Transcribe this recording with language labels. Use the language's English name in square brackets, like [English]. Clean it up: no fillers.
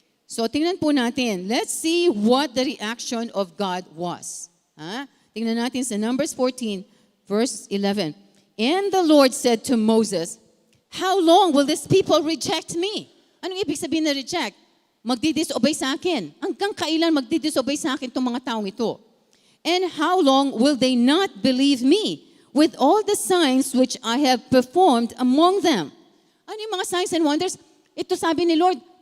[Filipino] So, tingnan po natin. [English] Let's see what the reaction of God was. Ha? [Filipino] Tingnan natin sa Numbers 14, verse 11. [English] And the Lord said to Moses, how long will this people reject me? [Filipino] Anong ibig sabihin na reject? Magdi-disobey sa akin. Hanggang kailan magdi-disobey sa akin itong mga taong ito? [English] And how long will they not believe me with all the signs which I have performed among them? [Filipino] Ano yung mga signs and wonders? Ito sabi ni Lord,